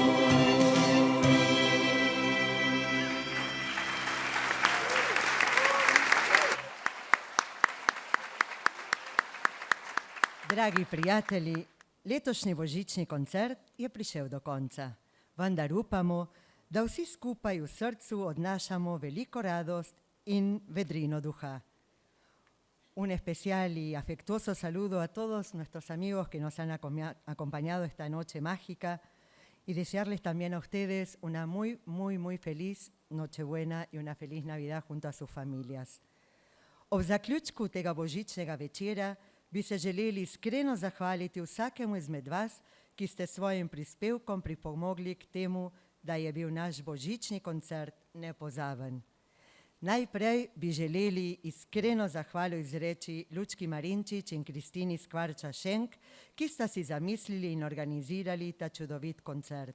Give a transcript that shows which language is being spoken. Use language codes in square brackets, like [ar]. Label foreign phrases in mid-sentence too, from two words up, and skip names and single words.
[sl] Dragi prijatelji, letošnji božični koncert je prišel do konca, vendar upamo, da vsi skupaj v srcu odnašamo veliko radost in vedrino duha. [es] Un especial y afectuoso saludo a todos nuestros amigos que nos han acompañado esta noche mágica y desearles también a ustedes una muy, muy, muy feliz Nochebuena i una feliz Navidad junto a sus familias. [sl] Ob zaključku tega božičnega večera bi se želeli iskreno zahvaliti vsakemu izmed vas, ki ste svojim prispevkom pripomogli k temu, da je bil naš božični koncert nepozaben. Najprej bi želeli iskreno zahvalo izreči Lučki Marinčič in Kristini Skvarča-Šenk, ki sta si zamislili in organizirali ta čudovit koncert.